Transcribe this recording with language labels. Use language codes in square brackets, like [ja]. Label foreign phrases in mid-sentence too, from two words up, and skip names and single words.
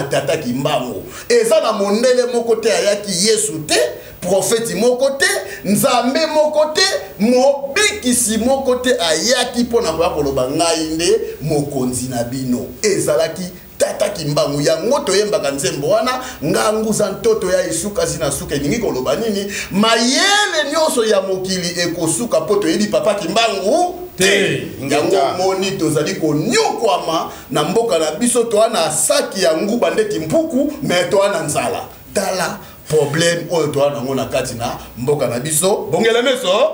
[ln] tata Kimbangu eza na mondele moko te ayaki Yesu te prophète moko te nzambe moko te mobikisi moko te ayaki mpona koya koloba ngai nde mokonzi na bino ezalaki tata Kimbangu yango toyembaka nzembo wana nganguza ntoto ya isuka zina suka elingi koloba nini mayele nyonso ya mokili ekosuka po toyebi papa Kimbangu te yango moni tozali konyokwama na mboka na biso toana saki ya nguba ndeti mpuku me toana nzala tala problème oyo toana ngo na kati na mboka na biso bongela meso